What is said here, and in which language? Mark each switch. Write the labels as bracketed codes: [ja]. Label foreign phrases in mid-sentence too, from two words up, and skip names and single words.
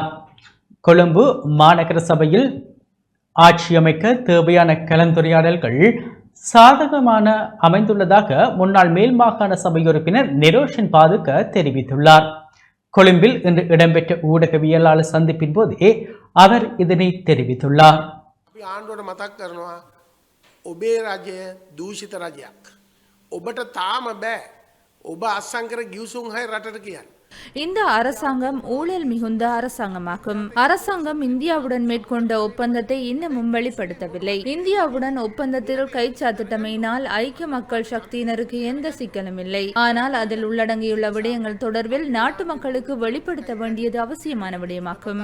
[ta] கொழும்பு மாநகர சபையில் ஆட்சி அமைக்க தேவையான கலந்துரையாடல்கள் சாதகமான அமைந்துள்ளதாக முன்னாள் மேல் மாகாண சபை உறுப்பினர் நிரோஷன் பாதுக்க தெரிவித்துள்ளார். கொழும்பில் இன்று இடம்பெற்ற ஊடகவியலாளர் சந்திப்பின் போதே அவர் இதனை தெரிவித்துள்ளார். [si] ඔබේ රජය දූෂිත රජයක්. ඔබට තාම බෑ ඔබ අස්සංකර ගිවිසුම් හය රටට කියන්න. [ta] இந்த அரசாங்கம் ஊழல் மிகுந்த அரசாங்கமாகும். அரசாங்கம் இந்தியாவுடன் மேற்கொண்ட ஒப்பந்தத்தை இன்னமும் வெளிப்படுத்தவில்லை. இந்தியாவுடன் ஒப்பந்தத்தில் கைச்சாத்திட்டமையினால் ஐக்கிய மக்கள் சக்தியினருக்கு எந்த சிக்கலும் இல்லை. ஆனால் அதில் உள்ளடங்கியுள்ள விடயங்கள் தொடர்பில் நாட்டு மக்களுக்கு வெளிப்படுத்த வேண்டியது அவசியமான விடயமாகும்.